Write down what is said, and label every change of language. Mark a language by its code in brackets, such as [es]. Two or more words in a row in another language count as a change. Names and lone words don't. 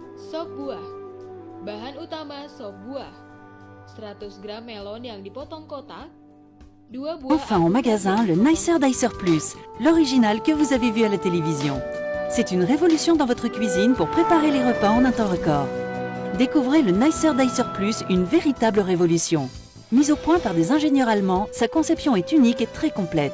[id] Sop buah. Bahan utama sop buah: 100 gram melon yang dipotong kotak, 2 buah [fr] Enfin en [id] anggur [fr] magasin, le Nicer Dicer Plus, l'original que vous avez vu à la télévision. C'est une révolution dans votre cuisine pour préparer les repas en un temps record. Découvrez le Nicer Dicer Plus, une véritable révolution. Mise au point par des ingénieurs allemands, sa conception est unique et très complète.